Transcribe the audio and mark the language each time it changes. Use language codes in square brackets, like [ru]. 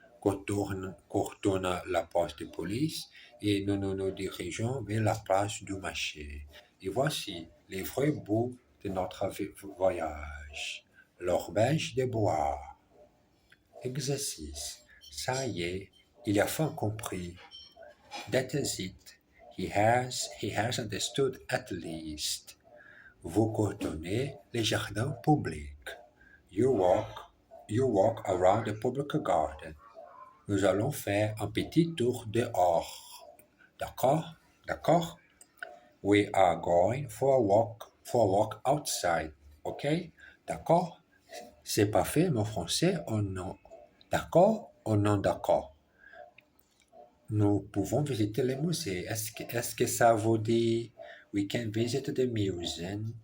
[fr] contourne la poste de police et nous dirigeons vers la place du marché. Et voici les vrais bouts de notre voyage. L'auberge de bois. Exercice. Ça y est, il a enfin compris. [en] That is it. He has understood at least. [fr] Vous contournez les jardins publics. [en] You walk around the public garden. [fr] Nous allons faire un petit tour dehors. D'accord? D'accord? [en] We are going for a walk outside. [fr] OK? D'accord? C'est parfait, mon français ou non? D'accord ou non d'accord? Nous pouvons visiter les musées. Est-ce que ça vous dit [en] we can visit the museum?